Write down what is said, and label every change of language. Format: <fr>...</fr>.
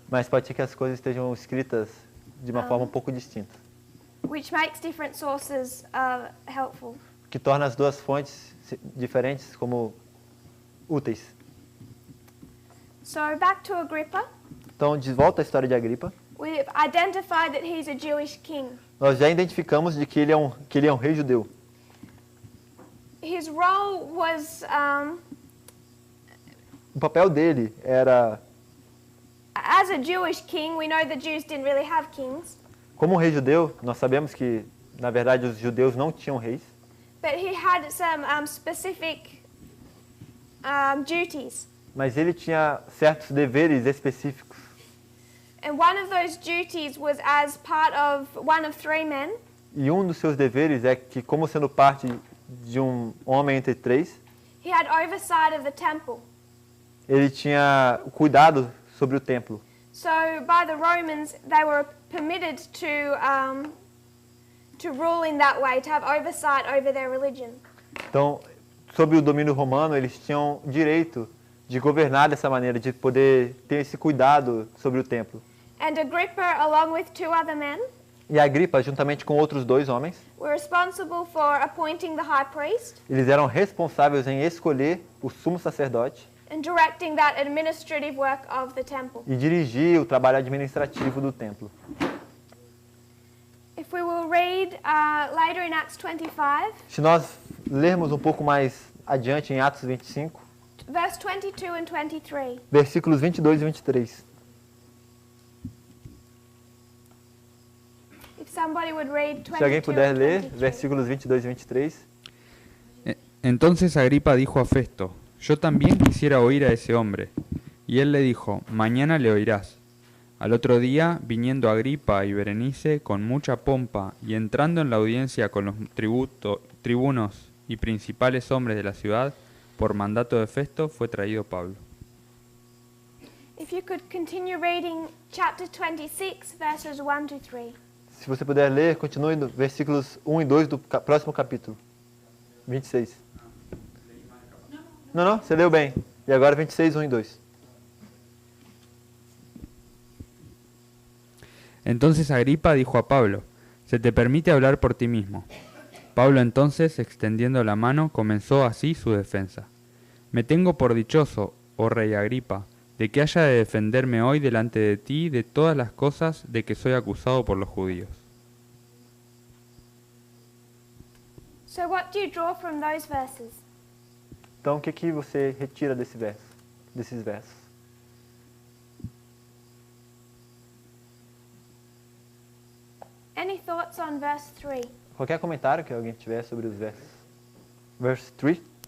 <pt>Mas pode ser que as coisas estejam escritas de uma forma um pouco distinta,</pt> <en>which makes different sources helpful.</en> <pt>o que torna as duas fontes diferentes como úteis.</pt> <en>So back to Agrippa,</en> <pt>Então, de volta à história de Agripa,</pt> <en>we've identified that he's a Jewish king.</en> <pt>nós já identificamos de que ele é um rei judeu.</pt> <en>His role was</en> <pt>O papel dele era,</pt> <en>as a Jewish king. We know the Jews didn't really have kings,</en> <pt>como um rei judeu, nós sabemos que, na verdade, os judeus não tinham reis,</pt> <en>but he had some specific duties.</en> <pt>mas ele tinha certos deveres específicos.</pt> <en>And one of those duties was as part of one of 3 men.</en> <pt>E um dos seus deveres é que, como sendo parte de um homem entre 3,</pt> <en>He had oversight of the temple.</en> <pt>ele tinha cuidado sobre o templo.</pt> <en>So by the Romans, they were permitted to rule in that way, to have oversight over their religion.</en> <pt>Então, sob o domínio romano, eles tinham direito de governar dessa maneira, de poder ter esse cuidado sobre o templo.</pt> <en>And Agrippa, along with 2 other men,</en> <pt>E Agripa, juntamente com outros 2 homens,</pt> <en>were responsible for appointing the high priest</en> <pt>eles eram responsáveis em escolher o sumo sacerdote</pt> <en>and directing that administrative work of the temple.</en> <pt>e dirigir o trabalho administrativo do templo.</pt> <en>If we will read later in Acts 25,</en> <pt>Se nós lermos um pouco mais adiante em Atos 25,</pt> <en>verse 22 and 23.</en> <pt>versículos 22 e 23.</pt> <en>If somebody would read 22</en> <pt>Se alguém puder</pt> <en>and</en> <pt>ler,</pt> <en>23.</en> <pt>versículos 22 e 23.</pt> <es>Entonces Agripa dijo a Festo, yo también quisiera oír a ese hombre. Y él le dijo, mañana le oirás. Al otro día, viniendo Agripa y Berenice con mucha pompa y entrando en la audiencia con los tribunos y principales hombres de la ciudad, por mandato de Festo fue traído Pablo.</es> <en>If you could continue reading chapter 26, verses 1 to 3.</en> <pt>Se você puder ler, continue no versículos 1 e 2 do próximo capítulo. 26. Não, você leu bem. E agora 26, 1 e 2.</pt> <es>Entonces Agripa dijo a Pablo, se te permite hablar por ti mismo. Pablo entonces, extendiendo la mano, comenzó así su defensa. Me tengo por dichoso, oh rey Agripa, de que haya de defenderme hoy delante de ti de todas las cosas de que soy acusado por los judíos.</es> <en>So what do you draw from those verses?</en> <pt>Então, o que você retira desses versos?</pt> <en>Any thoughts on verse 3?</en> <pt>Qualquer comentário que alguém tiver sobre os versos?</pt> <en>Verse 3?</en>